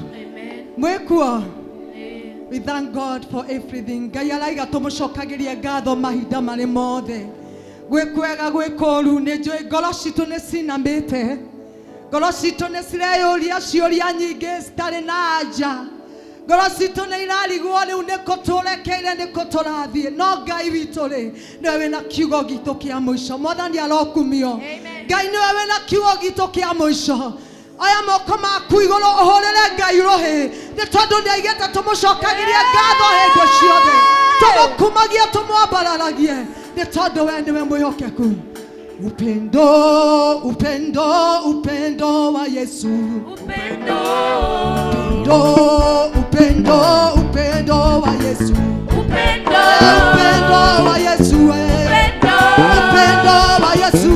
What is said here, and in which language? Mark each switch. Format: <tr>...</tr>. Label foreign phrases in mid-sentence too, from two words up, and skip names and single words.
<ki>Mwekuo.</ki> <en>We thank God for everything.</en> <ki>Ngai araiga tumucokagirie ngatho mahinda marĩ mothe. Gwikwega gwikoru nĩ njũĩ ngoro citũ nĩ cinamĩte. Ngoro citũ nĩ cireyũria ciũria nyingĩ citarĩ na anja. Ngoro citũ nĩ irarigwo rĩu nĩkũ tũrekeire nĩkũ tũrathiĩ. No Ngai witũ rĩ nĩwe wĩna kiugo gitũ kĩa mũico. Mwathani arokumio. Ngai nĩwe wĩna kiugo gitũ kĩa mũico. Aya moko maku igũrũ ũhũrĩre Ngai rũhĩ nĩ tondũ nĩaigĩte tũmũcokagirie ngatho hĩndĩ ciothe tũmũkumagie tũmwambararagie nĩ tondũ we nĩwe mwĩhokeku.</ki> <sw>Upendo, upendo, upendo wa Yesu. Upendo, upendo, upendo, upendo wa Yesu. Upendo, upendo wa Yesu. Upendo, upendo wa Yesu.</sw>